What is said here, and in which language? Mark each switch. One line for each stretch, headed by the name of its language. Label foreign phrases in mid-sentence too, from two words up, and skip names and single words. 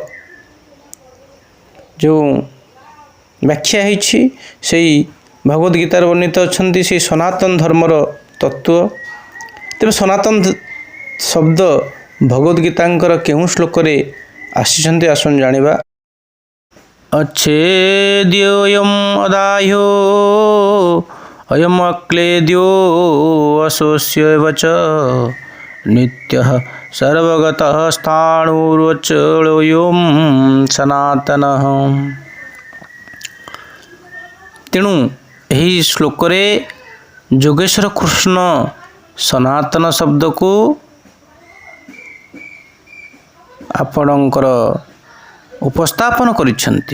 Odia: ଯେଉଁ ବ୍ୟାଖ୍ୟା ହୋଇଛି, ସେହି ଭଗବତ ଗୀତାରେ ବର୍ଣ୍ଣିତ ଅଛନ୍ତି ସେହି ସନାତନ ଧର୍ମର ତତ୍ତ୍ୱ। ତେବେ ସନାତନ ଶବ୍ଦ ଭଗବତ ଗୀତାଙ୍କର କେଉଁ ଶ୍ଲୋକରେ ଆସିଛନ୍ତି ଆସନ୍ତୁ ଜାଣିବା।
Sanskrit: अच्छेद्योऽयं अदाह्यो अयम् अक्लेद्यो अशोष्यैव च नित्यः सर्वगतः स्थाणुरचलोऽयं सनातनः।
Odia: ତେଣୁ ଏହି ଶ୍ଲୋକରେ ଯୋଗେଶ୍ୱର କୃଷ୍ଣ ସନାତନ ଶବ୍ଦକୁ ଆପଣଙ୍କର ଉପସ୍ଥାପନ କରିଛନ୍ତି।